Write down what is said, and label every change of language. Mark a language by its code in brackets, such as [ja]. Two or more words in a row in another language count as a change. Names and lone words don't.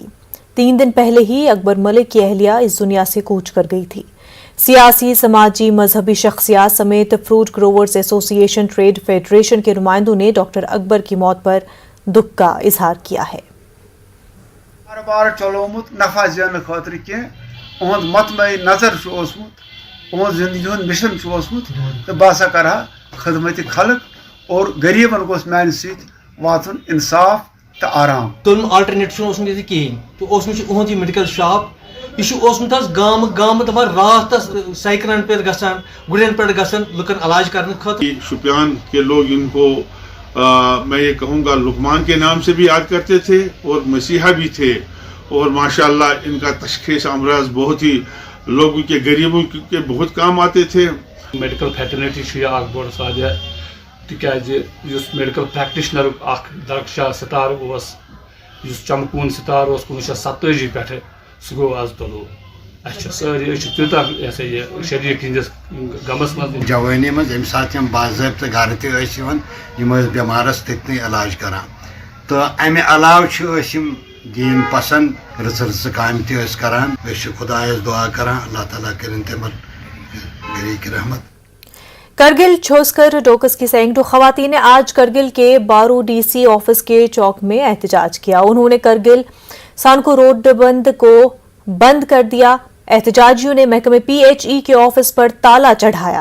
[ur] 3 دن پہلے ہی اکبر ملک کی اہلیہ اس دنیا سے کوچ کر گئی تھی. سیاسی، سماجی، مذہبی شخصیات سمیت فروٹ گروورز ایسوسی ایشن، ٹریڈ فیڈریشن کے نمائندوں نے ڈاکٹر اکبر کی موت پر دکھ کا اظہار کیا ہے. [ks] कारोबार चलोमुत नफा ज़ेन खातिर के उहद मतमई नजर ओसमुत, उहद जिंदगी हुंद मिशन ओसमुत तो बासा करा खदमत खलक और गरीबन गोस मान सत वातुन इंसाफ तो आराम। तुम अल्टरनेट ये कहें तो उहद [en] medical shop [ks] यह गाम गाम दपान रात साइकिलन पे गसान, गुड़न पे गसान लुकन इलाज करने खत। [ur] شوپیان کے لوگ ان کو میں یہ کہوں گا لقمان کے نام سے بھی یاد کرتے تھے اور مسیحا بھی تھے اور ماشاءاللہ ان کا تشخیص امراض بہت ہی لوگوں کے، غریبوں کے بہت کام آتے تھے. [en] medical fraternity [ks] बोड़ साजा तिकाज [en] medical practitioner [ks] दरकशाह सितार चमकून सितार 1927 पे सह गो आज तलो सारी तूत शरीर हंदिस गमस मज जवानी मज अम सात बाज़ाब्त घर तम बेमारस तथन इलाज करान। तो अमे अलाव दीन पसंद रच रच काम तरान। खुदायस दुआ करान अल्लाह ताला करें तमन गरी की रहमत। [ur] کرگل چھوسکر ڈوکس کی سینکڑوں خواتین نے آج کرگل کے بارو DC آفس کے چوک میں احتجاج کیا. انہوں نے کرگل سانکو روڈ بند کو بند کر دیا. احتجاجیوں نے محکمہ PHE کے آفس پر تالا چڑھایا.